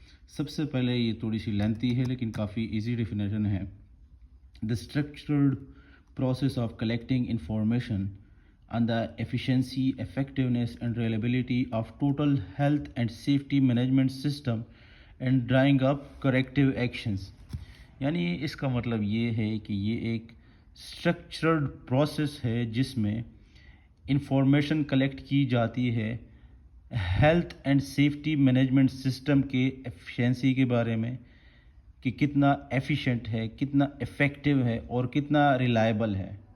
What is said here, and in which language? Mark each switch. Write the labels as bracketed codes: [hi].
[ur] سب سے پہلے یہ تھوڑی سی لینتھی ہے لیکن کافی ایزی ڈیفینیشن ہے. [en] The structured process of collecting information on the efficiency, effectiveness and reliability of total health and safety management system and drawing up corrective actions. [ur] یعنی اس کا مطلب یہ ہے کہ یہ ایک اسٹرکچرڈ پروسیس ہے جس میں انفارمیشن کلیکٹ کی جاتی ہے health and safety management system کے ایفیشنسی کے بارے میں، کہ کتنا ایفیشینٹ ہے، کتنا افیکٹو ہے اور کتنا ریلائبل ہے،